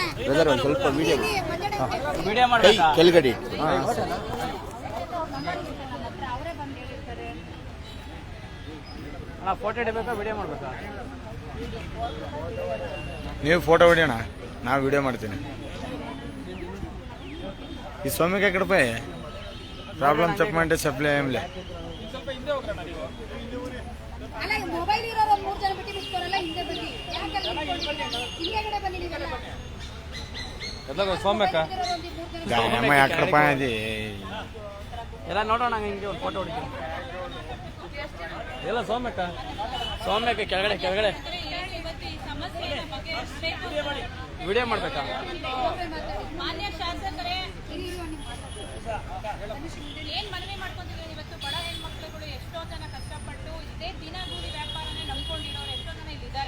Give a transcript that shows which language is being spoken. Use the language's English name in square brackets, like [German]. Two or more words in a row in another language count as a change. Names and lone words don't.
[Kannada] ಬ್ರದರ್ ಒಂದು ಸ್ವಲ್ಪ ಮಂಜಣ್ಣ ಕೆಳಗಡೆ ಫೋಟೋ ಹಿಡಿಬೇಕಾ ವಿಡಿಯೋ ಮಾಡ್ಬೇಕಾ? ನೀವು ಫೋಟೋ ಹೊಡಿಯೋಣ, ನಾವು ವಿಡಿಯೋ ಮಾಡ್ತೀನಿ. [Telugu] ఈ సోమిక ఎక్కడ పోయి ప్రాబ్లం చెప్పమంటే చెప్పలేంలే. [Kannada] ಸ್ವಲ್ಪ ಹಿಂದೆ ಹೋಗೋಣ ನೀವು. ಅಲ್ಲ ಮೊಬೈಲ್ ಇರೋರು 3 ಜನ ಬಿಟ್ಟು ನಿಂತ್ಕೊರಲ್ಲ, ಹಿಂದೆ ಬನ್ನಿ. ಹಿಂದೆಗಡೆ ಬನ್ನಿ ನೀವೆಲ್ಲ. ಸೋಮ್ಯಕ್ಕ [Telugu] దానమ్మ ఎక్కడ పోయేది [Kannada] ಎಲ್ಲ ನೋಡೋಣ. ಹಿಂಗೆ ಒಂದು ಫೋಟೋ ಹೊಡಿತೀನಿ. ಎಲ್ಲ ಸೌಮ್ಯಕ್ಕೆ ಕೆಳಗಡೆ ವಿಡಿಯೋ ಮಾಡ್ಬೇಕಾ? ಮಾನ್ಯ ಶಾಸಕರೇ, ಏನ್ ಮನವಿ ಮಾಡ್ಕೊಂತಿದ್ದೀವಿ, ಇವತ್ತು ಬಡ ಹೆಣ್ಮಕ್ಳುಗಳು ಎಷ್ಟೋ ಜನ ಕಷ್ಟಪಟ್ಟು ಇದೇ ದಿನಗೂಲಿ ವ್ಯಾಪಾರನೇ ನಂಬ್ಕೊಂಡಿರೋರು ಎಷ್ಟೋ ಜನ ಇಲ್ಲಿದ್ದಾರೆ.